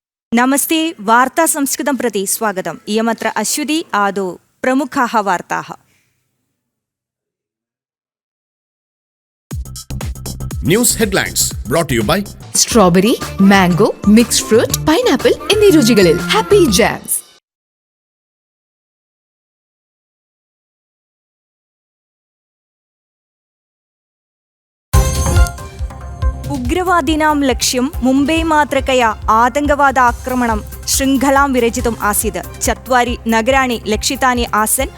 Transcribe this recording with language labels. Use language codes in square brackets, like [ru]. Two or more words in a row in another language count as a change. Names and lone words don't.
[sa] नमस्ते वार्ता संस्कृतं प्रति स्वागतम्। इयमत्र अश्वती आदौ प्रमुखाः वार्ताः। [en] news headlines brought to you by [ml] സ്ട്രോബെറി, മാംഗോ, [en] mixed fruit, [ml] പൈനാപ്പിൾ എന്നീ രുചികളിൽ ഹാപ്പി ജാംസ്. [sa] उग्रवादीनां लक्ष्यं मुम्बै मात्रकया आतङ्कवादाक्रमणं शृङ्खलां विरचितुम् आसीत्। 4 नगराणि लक्षितानि आसन्।